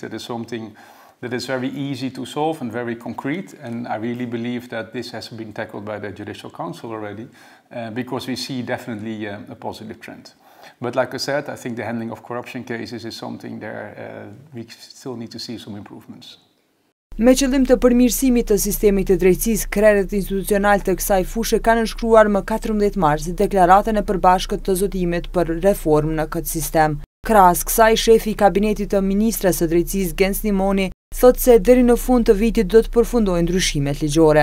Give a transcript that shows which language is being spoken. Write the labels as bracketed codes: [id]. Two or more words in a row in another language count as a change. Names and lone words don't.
[en] That is something that is very easy to solve and very concrete, and I really believe that this has been tackled by the Judicial Council already, because we see definitely a positive trend. But like I said, I think the handling of corruption cases is something there we still need to see some improvements. [sq] Me qëllim të përmirësimit të sistemit të drejtësisë, krerët institucional të kësaj fushë kanë nënshkruar më 14 mars deklaratën e përbashkët të zotimit për reformë në këtë sistem. Krahas kësaj, shefi i kabinetit të ministres së drejtësisë Gens Nimoni thotë se deri në fund të vitit do të përfundojnë ndryshimet ligjore.